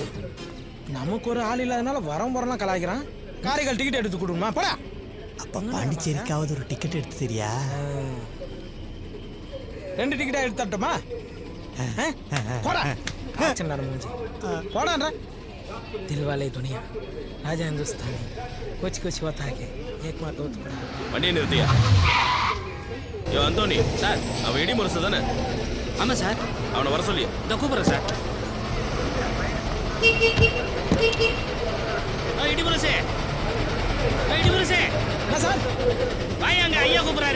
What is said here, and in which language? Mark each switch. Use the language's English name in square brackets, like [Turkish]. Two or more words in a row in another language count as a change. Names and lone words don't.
[Tamil] நமக்கு ஒரு ஆள் இல்லாதனால வரலாம் கலாய்க்கிறான். காரைக்கால் டிக்கெட் எடுத்து கொடுமா போடா. அப்ப பாண்டிச்சேரிக்காவது ஒரு டிக்கெட் எடுத்து தெரியா? 2 டிக்கெட்டா எடுத்து தரட்டுமா? போடா போடா. [Hindi] दिलवाले दुनिया राजा हिंदुस्तानी कुछ कुछ होता है एक बार दो थोड़ा [Tamil] வண்டியை நிறுத்தியா? யோ அந்தோனி சார், அவன் இடி முரசு தானே? ஆமாம் சார். அவனை வர சொல்லி இந்த கூப்பிட்றேன் சார். இடி முரசே, இடி முரசே. என்ன சார்? வாயா, அங்கே ஐயா கூப்பிட்றாரு